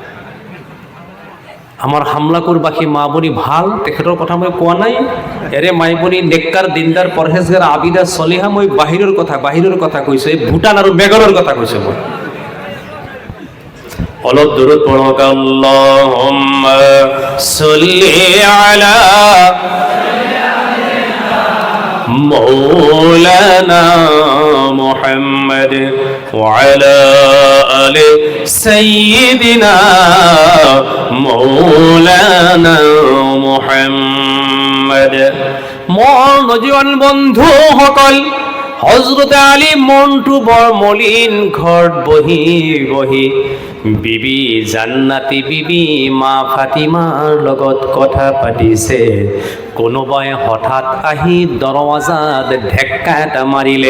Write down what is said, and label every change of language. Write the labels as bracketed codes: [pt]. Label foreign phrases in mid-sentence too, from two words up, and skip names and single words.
[as] আমাৰ হামলাকুৰবাসী মা বনি ভাল, তেখেতৰ কথা মই কোৱা নাই। এৰে মাই বনি নেককাৰ, দিনদাৰ, পৰহেজগাৰ, আবিদা, চলিহা, মই বাহিৰৰ কথা কৈছোঁ। এই ভূটান আৰু মেঘালয়ৰ কথা কৈছোঁ মই। অলপ দূৰত পঢ়ক, [ar] اللهم صل على مولانا محمد وعلى آل سيدنا مولانا محمد। [as] মোৰ নজীৱান বন্ধু সকল, হযরত আলী মনটো বৰ মলিন, ঘৰত বহি বহি বিবি জান্নাতি বিবি মা ফাতিমাৰ লগত কথা পাতিছে। কোনোবাই হঠাৎ আহি দৰৱাজাত ঢেক্কা এটা মাৰিলে।